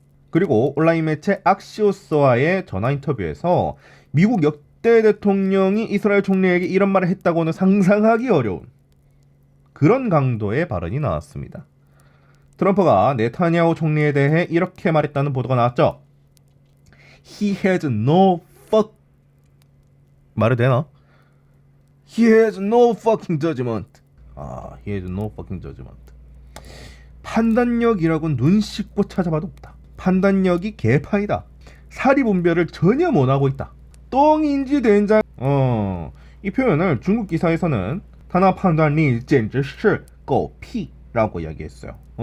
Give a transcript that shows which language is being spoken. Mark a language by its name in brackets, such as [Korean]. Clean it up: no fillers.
[Korean] 그리고 온라인 매체 악시오스와의 전화 인터뷰에서 미국 역대 대통령이 이스라엘 총리에게 이런 말을 했다고는 상상하기 어려운 그런 강도의 발언이 나왔습니다. 트럼프가 네타냐후 총리에 대해 이렇게 말했다는 보도가 나왔죠. [English] He has no fuck [Korean] 말이 되나? [English] He has no fucking judgment. He has no fucking judgment. [Korean] 판단력이라고는 눈 씻고 찾아봐도 없다. 판단력이 개판이다. 사리분별을 전혀 못하고 있다. 똥인지 된장. 이 표현을 중국 기사에서는 [Chinese] 타나 판단리 젠지시狗屁 [Korean] 라고 이야기했어요.